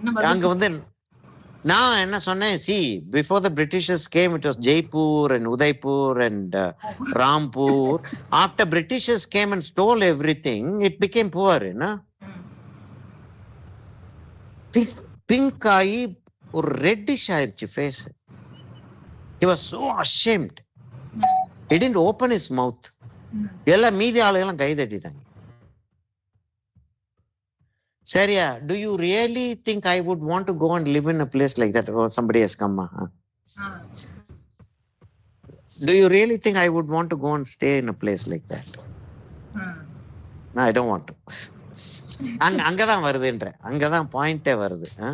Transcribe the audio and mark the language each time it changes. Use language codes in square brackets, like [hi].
[ta] அங்க வந்து நான் என்ன சொன்னேன், [en] see, before the Britishers came, it was Jaipur and Udaipur and Rampur. After Britishers came and stole everything, it became poor, you know. [ta] Pink ஆகி ஒரு reddish ஆயிடுச்சு face. [en] He was so ashamed. He didn't open his mouth. [ta] எல்லாம் மீதி ஆளுகெல்லாம் கை தட்டிட்டாங்க. சரியா? [en] Do you really think I would want to go and live in a place like that? Or somebody has come. Do you really think I would want to go and stay in a place like that? No, I don't want to. [ta] அங்கதான் வருதுன்ற, அங்கதான் பாயிண்டே வருது.